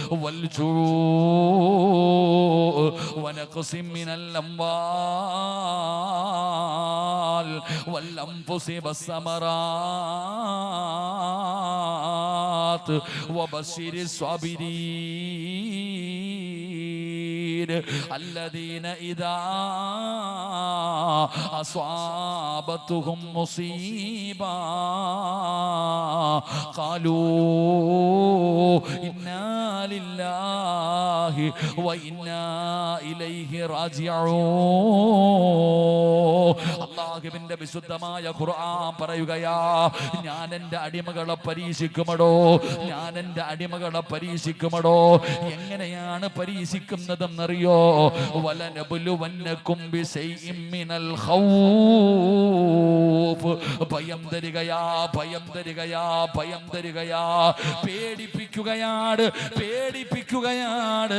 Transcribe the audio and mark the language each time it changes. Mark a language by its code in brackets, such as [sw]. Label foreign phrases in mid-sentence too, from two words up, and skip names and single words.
[ar] والجوع ونقص من الأموال والأنفس والثمرات وبشر الصابرين الذين إذا أصابتهم مصيبة قالوا إنا لله وإنا إليه راجعون. [ml] അല്ലാഹുവിന്റെ വിശുദ്ധമായ ഖുർആൻ പറയുകയാ, ഞാൻ എൻ്റെ അടിമകളെ പരീക്ഷിക്കുമടോ, ഞാൻ എൻ്റെ അടിമകളെ പരീക്ഷിക്കുമടോ. എങ്ങനെയാണ് പരീക്ഷിക്കുന്നതെന്നറിയോ? [ar] ولنبلونكم بشيء من الخوف, [ml] ഭയം തരികയാ, ഭയം തരികയാ, ഭയം തരികയാ, പേടിപ്പിക്കുകയാണ്, പേടിപ്പിക്കുകയാണ്.